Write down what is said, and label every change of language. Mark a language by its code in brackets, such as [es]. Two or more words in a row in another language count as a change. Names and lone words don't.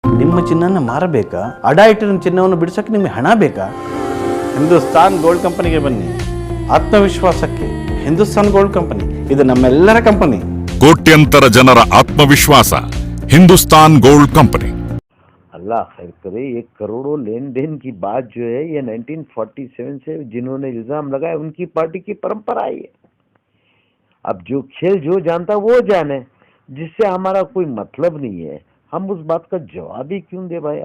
[kn] ನಿಮ್ಮ ಚಿನ್ನನ ಮಾರಬೇಕಾ? ಅಡ ಇಟ್ಟಿರೋ ಚಿನ್ನವನ್ನು ಬಿಡಿಸೋಕೆ ನಿಮಗೆ ಹಣ ಬೇಕಾ? ಹಿಂದೂಸ್ತಾನ್ ಗೋಲ್ಡ್ ಕಂಪನಿಗೆ ಬನ್ನಿ. ಆತ್ಮವಿಶ್ವಾಸಕ್ಕೆ ಹಿಂದೂಸ್ತಾನ್ ಗೋಲ್ಡ್ ಕಂಪನಿ, ಇದು ನಮ್ಮೆಲ್ಲರ ಕಂಪನಿ. ಕೋಟ್ಯಂತರ ಜನರ ಆತ್ಮವಿಶ್ವಾಸ हिंदुस्तान गोल्ड कंपनी। [hi] अल्लाह खैर करे। ये करोड़ों लेन देन की बात जो है ये 1947 से जिन्होंने इल्जाम लगाया उनकी पार्टी की परंपरा है। अब जो खेल जो जानता वो जाने, जिससे हमारा कोई मतलब नहीं है, हम उस बात का जवाब ही क्यों दे भाई।